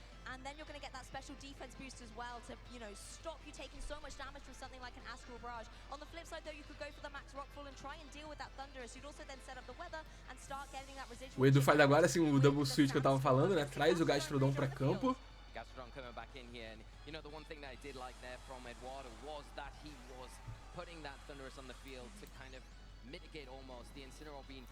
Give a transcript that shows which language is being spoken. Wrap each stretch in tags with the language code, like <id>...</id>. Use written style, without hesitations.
<en>And then you're going to get that special defense boost as well to, you know, stop you taking so much damage from something like an Astral Barrage. On the flip side though, you could go for the Max Rockfall and try and deal with that Thundurus. You'd also then set up the weather and start getting that residual.</en> <pt>O Edu faz agora assim o double switch que eu tava falando, né? Traz o Gastrodon pra campo.</pt> <en>Gastrodon coming back in here, and you know the one thing that I did like there from Eduardo was that he was putting that Thundurus on the field to kind of mitigate almost the Incineroar being.</en>